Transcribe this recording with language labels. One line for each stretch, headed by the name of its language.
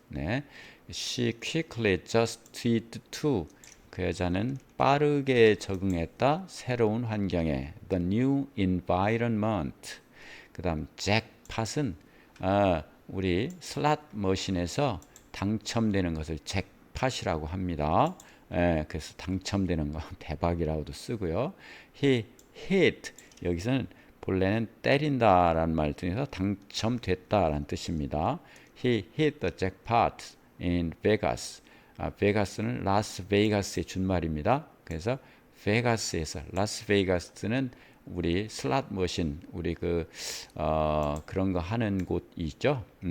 Korean: 네,
English: she quickly adjusted to
Korean: 그 여자는 빠르게 적응했다. 새로운 환경에
English: the new environment.
Korean: 그 다음 잭팟은 우리 슬롯 머신에서 당첨되는 것을 잭팟이라고 합니다. 그래서 당첨되는 거 대박이라고도 쓰고요.
English: he hit
Korean: 여기서는 본래는 때린다라는 말 중에서 당첨됐다라는 뜻입니다.
English: He hit the jackpot in Vegas.
Korean: 베가스는 라스베이거스의 준말입니다. 그래서 베가스에서 라스베이거스는 우리 슬롯 머신 우리 그런 거 하는 곳 있죠.